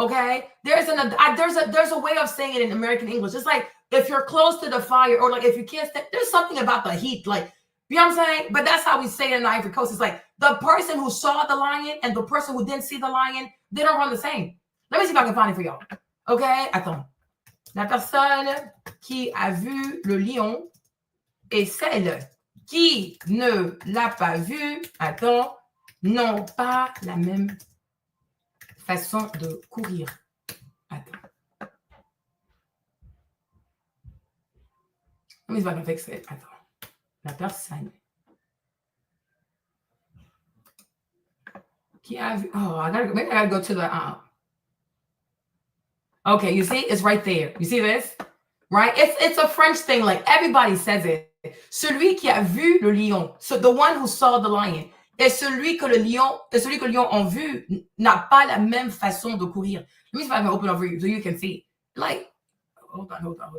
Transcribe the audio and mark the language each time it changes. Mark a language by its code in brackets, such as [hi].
[en] Okay, there's a way of saying it in American English. It's like if you're close to the fire or like if you can't stand, there's something about the heat, like you know what I'm saying. But that's how we say it in the Ivory Coast. It's like the person who saw the lion and the person who didn't see the lion, they don't run the same. Let me see if I can find it for y'all. [fr] Okay, attends. La personne qui a vu le lion et celle qui ne l'a pas vu, attends, n'ont pas la même façon de courir. Attends. [en] Let me see if I can fix it. [fr] Attends. La personne qui a vu. [en] Oh, maybe I gotta go to the Okay, you see, it's right there. You see this? Right? It's a French thing, like everybody says it. [fr] Celui qui a vu le lion. [en] So the one who saw the lion. [fr] Et celui que le lion ont vu n'a pas la même façon de courir. [en] Let me see if I can open over you so you can see. Like, hold on.